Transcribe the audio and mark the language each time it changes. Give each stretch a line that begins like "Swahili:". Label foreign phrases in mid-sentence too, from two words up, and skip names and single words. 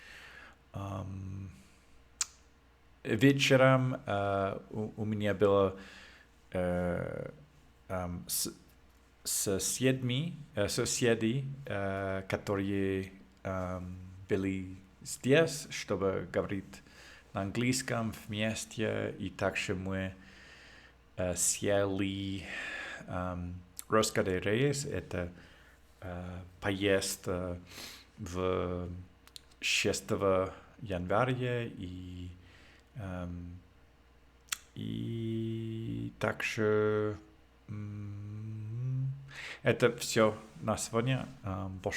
Russian: Вечером у меня было соседи, которые были здесь, чтобы говорить на английском вместе, и также мы
Spanish: съели rosca de reyes,
Russian: это поезд в 6 января, и также это все на сегодня.